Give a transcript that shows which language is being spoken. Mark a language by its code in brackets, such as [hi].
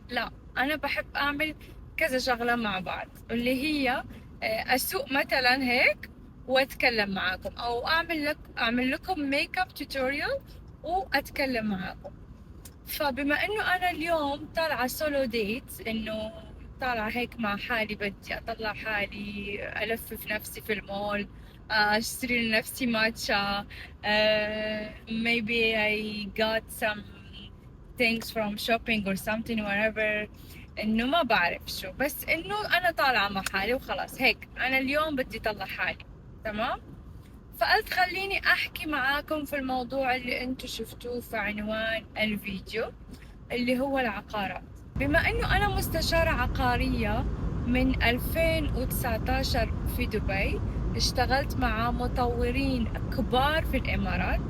[ar] لا، انا بحب اعمل كذا شغلة مع بعض، اللي هي اسوق مثلا هيك واتكلم معاكم، او اعمل لكم ميك اب توتوريال واتكلم معاكم. فبما انه انا اليوم طالعة سولو ديت، انه طالعة هيك مع حالي، بدي اطلع حالي الفف نفسي في المول، اشتري لنفسي ماتشا. [en] maybe I got some things from shopping or something whatever. [ar] انه ما بعرف شو، بس انه انا طالعة مع حالي وخلاص. هيك انا اليوم بدي اطلع حالي، تمام. فقلت خليني احكي معاكم في الموضوع اللي انتو شفتوه في عنوان الفيديو، اللي هو العقارات. بما انه انا مستشارة عقارية من 2019 في دبي، اشتغلت مع مطورين كبار في الامارات.